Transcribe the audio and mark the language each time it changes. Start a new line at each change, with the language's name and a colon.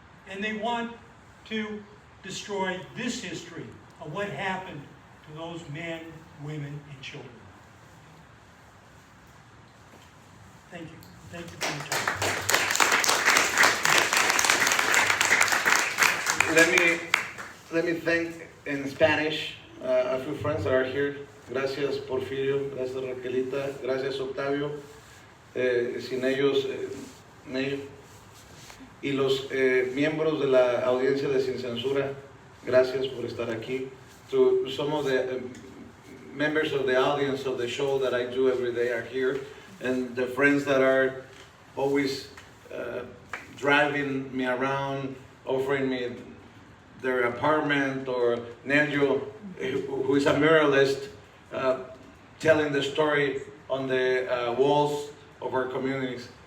English: And they want to destroy this history of what happened to those men, women, and children. Thank you. Thank you for your time. Let me thank in Spanish a few friends that are here.
Spanish: Gracias Porfirio, gracias Raquelita, gracias Octavio. Sin ellos, y los miembros de la audiencia de Sin Censura, gracias por estar aquí.
English: To some of the members of the audience of the show that I do every day are here, and the friends that are always driving me around, offering me their apartment, or Neljo, who is a muralist, telling the story on the walls of our communities.